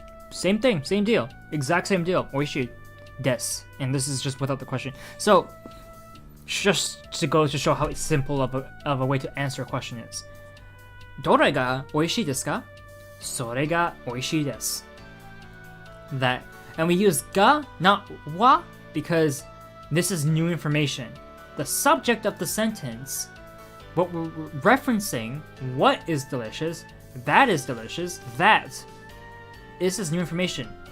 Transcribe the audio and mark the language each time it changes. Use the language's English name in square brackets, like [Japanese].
[English] Same thing, same deal. Exact same deal. Oishii desu. And this is just without the question. So, just to go to show how simple of a way to answer a question is. [Japanese] どれが美味しいですか? それが美味しいです. [English] That. And we use ga, not wa, because this is new information. The subject of the sentence, what we're referencing, what is delicious, that is delicious, that. This is new information.